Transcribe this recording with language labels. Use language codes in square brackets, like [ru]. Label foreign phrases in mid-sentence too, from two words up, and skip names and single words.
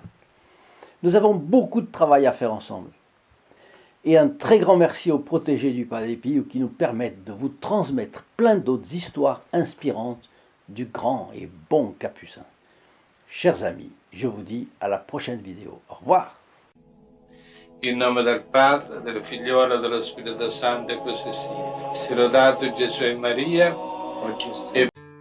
[fr] Nous avons beaucoup de travail à faire ensemble. Et un très grand merci aux protégés du Padre Pio qui nous permettent de vous transmettre plein d'autres histoires inspirantes du grand et bon Capucin. Chers amis, je vous dis à la prochaine vidéo. Au revoir. [it] In nome del Padre, del Figliolo e dello Spirito Santo, e così sia. Sia lodato Gesù e Maria, e